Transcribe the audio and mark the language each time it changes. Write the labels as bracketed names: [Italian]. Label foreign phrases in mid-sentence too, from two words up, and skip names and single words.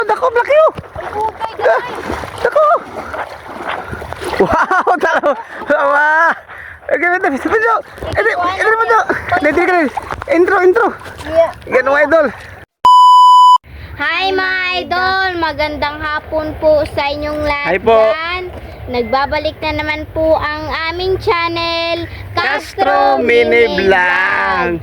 [Cebuano] Dako, laki oh. Dako. Wow, talo. [Malay] Wah. Okay, betul. Sebentar. Ini betul. Nanti kan. [Filipino] Intro. Yan mga idol. Hi mga idol, magandang hapon po sa inyong lahat. Hi po. Dyan. Nagbabalik na naman po ang aming channel, Castro Mini Vlog.